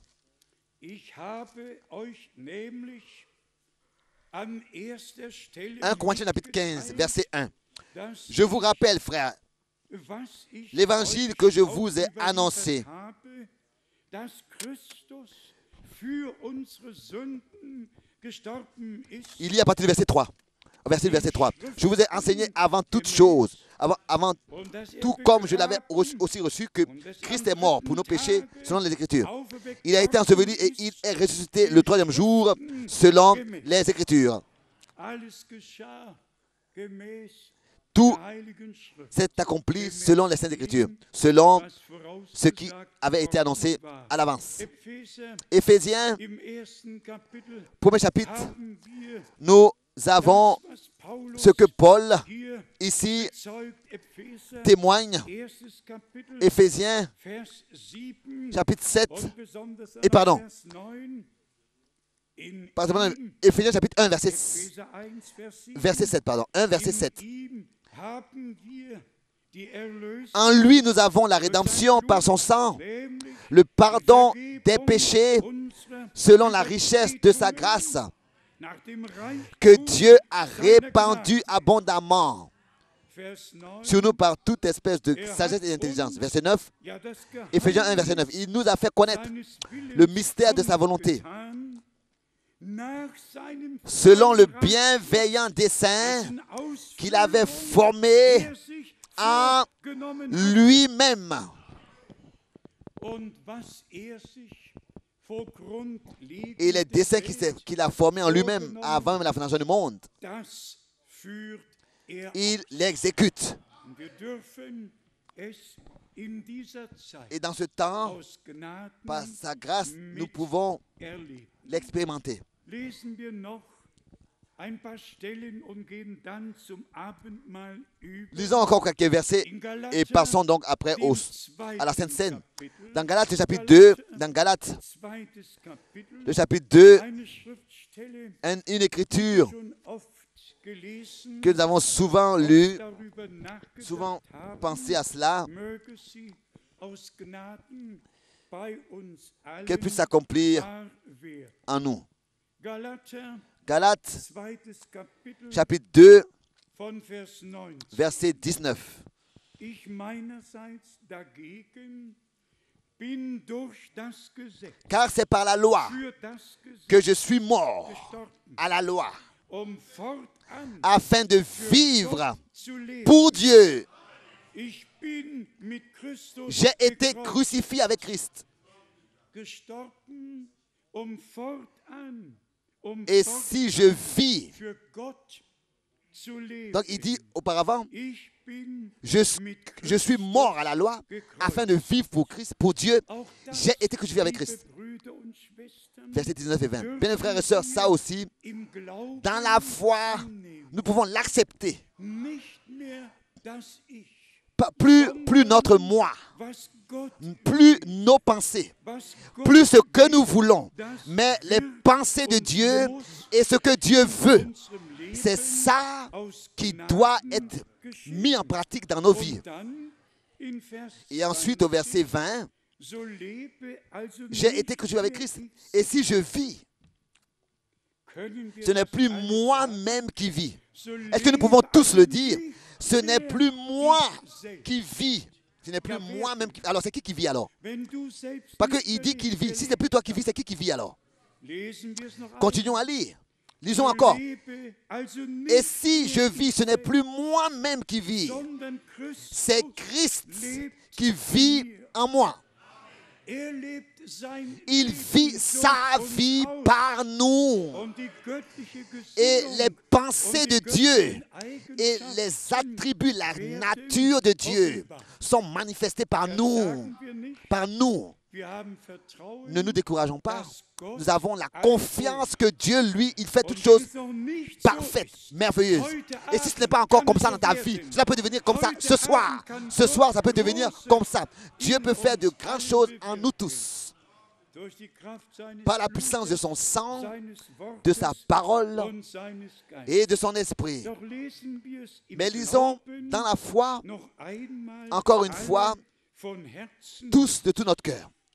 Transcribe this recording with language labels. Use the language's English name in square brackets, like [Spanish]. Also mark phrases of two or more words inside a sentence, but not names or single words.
[German] Ich habe euch nämlich an erster Stelle [French] 1 Corinthiens chapitre 15, verset 1. [German] das, [French] Je vous rappelle, frères, [German] was ich [French] l'évangile [German] euch [French] que je [German] auch [French] vous ai annoncé, [German] überliefert habe, dass Christus für unsere Sünden gestorben ist. [French] il y a à partir du verset 3. Verset 3. Je vous ai enseigné avant toute chose, avant [German] Und dass [French] tout comme je l'avais aussi reçu, que Christ est mort pour nos péchés selon les Écritures. Il a été enseveli et il est ressuscité le troisième jour selon les Écritures. [German] alles geschah gemäß [French] Tout [German] der Heiligen Schrift, [French] s'est accompli selon les Saintes Écritures, selon [German] was [French] ce qui [German] vorausgesagt [French] avait été annoncé [German] worden war. [French] à l'avance. [German] Epheser [French] Éphésiens, [German] im ersten Kapitel [French] premier chapitre, [German] haben wir [French] nous avons [German] das, was Paulus [French] ce que Paul [German] hier [French] ici [German] bezeugt. Epheser, [French] témoigne. [German] erstes Kapitel, [French] Éphésiens [German] Vers 7 [French] chapitre 7, [German] und besonders [French] et pardon. [German] Vers 9. In [French] pardon, [German] ihm, [French] Éphésiens chapitre 1, [German] Epheser 1, Vers 7, [French] verset 7, pardon, 1 verset 7. [German] in ihm haben wir die Erlösung, [French] En lui, nous avons la rédemption par son sang, [German] nämlich [French] le pardon [German] die [French] des [German] Vergebung [French] péchés [German] unserer [French] selon la richesse de sa grâce [German] nach dem Reichtum [French] que Dieu a [German] seiner [French] répandu [German] Gnade. [French] abondamment [German] Vers 9, [French] sur nous par toute espèce de sagesse et d'intelligence. Verset 9, [German] ja, das [French] Éphésiens 1, verset 9. Il nous a fait connaître [German] seines Willens [French] le mystère de sa volonté, [German] kundgetan, nach seinem [French] selon le [German] freien [French] bienveillant dessein [German] dessen [French] qu'il avait [German] Ausführung [French] formé [German] er sich [French] en [German] vorgenommen hat [French] lui-même. [German] und was er sich vor Grundlegung [French] Et les [German] der [French] desseins [German] Welt, [French] qu'il a formés en lui-même avant même la fondation du monde, [German] das führt er [French] il l'exécute. [German] aus. Wir dürfen es in dieser Zeit [French] Et dans ce temps, [German] aus Gnaden [French] par sa grâce, nous pouvons [German] erleben. [French] l'expérimenter. [German] Lesen wir noch ein paar Stellen und gehen dann zum Abendmahl über. [French] Lisons encore quelques versets [German] In Galater, [French] et passons donc après [German] dem [French] à la [German] zweiten [French] Sainte Seine. [German] Kapitel, [French] Dans Galates chapitre 2, dans Galates, [German] zweites Kapitel, [French] le chapitre 2, [German] eine Schriftstelle, [French] une écriture [German] schon oft gelesen, [French] que nous avons souvent [German] oft [French] lue, [German] darüber nachgedacht [French] souvent [German] haben, [French] pensé à cela, [German] möge sie aus Gnaden bei uns allen [French] qu'elle puisse s'accomplir [German] wahr werden. [French] en nous. [German] Galater, [French] Galates [German] zweites Kapitel, [French] chapitre 2, [German] von Vers 19. [French] verset 19. [German] Ich meinerseits dagegen bin durch das Gesetz, [French] Car c'est par la loi [German] für das Gesetz [French] que je suis mort [German] gestorben, [French] à la loi, [German] fortan [French] afin de [German] für [French] vivre [German] Gott zu leben. [French] pour Dieu. [German] Ich bin mit Christus [French] J'ai été [German] gekreuzigt, [French] crucifié avec Christ. [German] gestorben, fortan, [French] Et [German] fortan [French] si je vis, [German] für Gott zu leben. [French] donc il dit auparavant, [German] Ich bin [French] je [German] mit [French] suis mort à la loi afin de vivre pour Christ, pour Dieu. [German] Auch das, [French] J'ai été crucifié avec [German] liebe [French] Christ. [German] Brüder und Schwestern, [French] Versets 19 et 20. Bien, mes frères et sœurs, ça aussi, [German] im Glauben [French] dans la foi, [German] annehmen. [French] nous pouvons l'accepter. [German] Nicht mehr das Ich, [French] Plus notre moi, [German] was Gott, [French] plus nos pensées, [German] was Gott [French] plus ce que nous voulons, mais les pensées de Dieu et ce que Dieu veut. [German] unserem Leben [French] C'est ça [German] aus [French] qui [German] Gnaden [French] doit être [German] geschieht. [French] mis en pratique dans nos vies. [German] Und dann in Vers [French] Et ensuite, au verset 20, [German] 20, so lebe also [French] j'ai [German] nicht [French] été crucifié avec [German] mehr [French] Christ. [German] ich, [French] Et si je vis, [German] können wir [French] ce n'est [German] das [French] plus [German] alle [French] moi-même qui vis. [German] sagen? So [French] Est-ce que nous [German] lebe [French] pouvons tous le [German] also [French] dire? [German] nicht [French] Ce n'est [German] mehr [French] plus moi [German] ich selbst. [French] qui vis. Ce n'est plus moi-même qui... Alors, c'est qui vit alors? [German] Wenn du selbst [French] Parce [German] nicht [French] qu'il dit [German] mehr [French] qu'il [German] nicht [French] vit. Si ce n'est plus toi qui vis, c'est qui vit alors? [German] lesen wir es noch [French] Continuons à lire. Lisons [German] einmal. [French] encore. [German] Lebe also nicht [French] Et si [German] mehr [French] je [German] ich [French] vis, ce n'est [German] selbst, [French] plus moi-même qui vis. [German] sondern Christus [French] C'est Christ [German] lebt [French] qui vit [German] in mir. [French] en moi. [German] Er lebt sein [French] Il [German] Leben [French] vit [German] durch [French] sa [German] uns [French] vie [German] aus. [French] par nous. [German] Und die göttliche [French] Et [German] Gesinnung [French] les pensées [German] und [French] de [German] die [French] Dieu [German] göttlichen [French] et les [German] Eigenschaften [French] attributs, la [German] werden [French] nature de Dieu [German] offenbar. [French] sont manifestés par [German] Das [French] nous. [German] sagen wir nicht. [French] Par nous. [German] Wir haben Vertrauen, [French] Ne nous décourageons pas. [German] dass Gott [French] Nous avons la [German] alles [French] confiance que Dieu, lui, il fait [German] und [French] toutes choses [German] wenn es noch nicht so [French] parfaites, [German] ist, [French] merveilleuses. [German] heute [French] Et si ce n'est [German] Abend [French] pas encore [German] kann [French] comme [German] es [French] ça [German] so [French] dans ta [German] werden. [French] vie, cela peut devenir comme ça [German] Heute [French] ce soir. [German] Abend kann [French] Ce soir, ça peut [German] Gott [French] devenir [German] große [French] comme ça. Dieu peut [German] in [French] faire de [German] uns [French] grandes choses [German] allen [French] en nous [German] bewirken. [French] tous. par la puissance de son sang, de sa parole et de son esprit. Mais lisons dans la foi, encore une fois, tous de tout notre cœur.